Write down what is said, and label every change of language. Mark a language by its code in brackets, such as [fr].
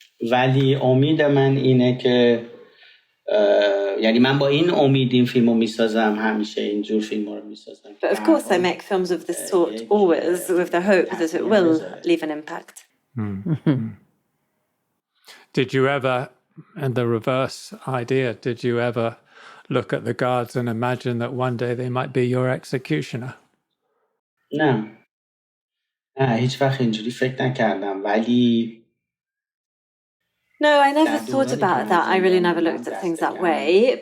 [fa] ولی امید من اینه که یعنی من با این امید این فیلمو میسازم، همیشه اینجور فیلمو رو میسازم. [en] But of course I make films of this sort always with the hope that it will leave an impact. Did you ever, and the reverse idea, did you ever look at the guards and imagine that one day they might be your executioner? [fa] نه هیچ وقت اینجوری فکر نکردم، ولی [en] No, I never thought about that. I really never looked at things that way.